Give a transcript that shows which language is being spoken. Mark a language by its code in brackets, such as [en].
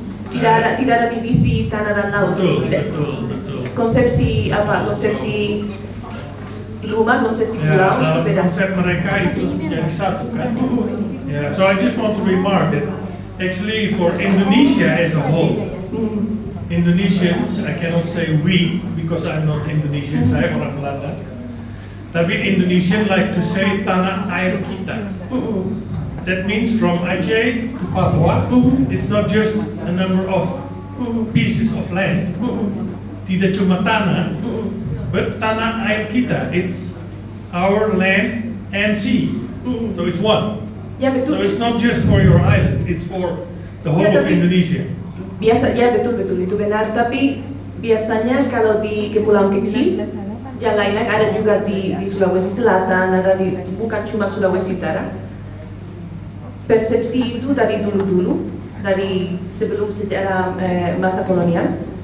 [id] Tidak ada divisi tanah dan laut. Betul. Konsepsi apa? Konsepsi rumah, konsepsi pulau Dalam beda. konsep mereka itu jadi satu kan. [en] So I just want to remark that actually for Indonesia as a whole, Indonesians, I cannot say we because I'm not Indonesian, [id] saya orang Belanda. [en] Tapi Indonesian like to say [id] tanah air kita. [en] That means from Aceh to Papua, it's not just a number of pieces of land. [id] Tidak cuma tanah, [en] but [id] tanah air kita, [en] it's our land and sea. So it's one. [id] Ya betul. [en] So it's not just for your island, it's for the whole of Indonesia. [id] Ya betul itu benar. Tapi biasanya kalau di kepulauan kecil, yang lain-lain ada juga di Sulawesi Selatan, ada bukan cuma Sulawesi Utara. Persepsi itu dari dulu, dari sebelum sejarah masa kolonial.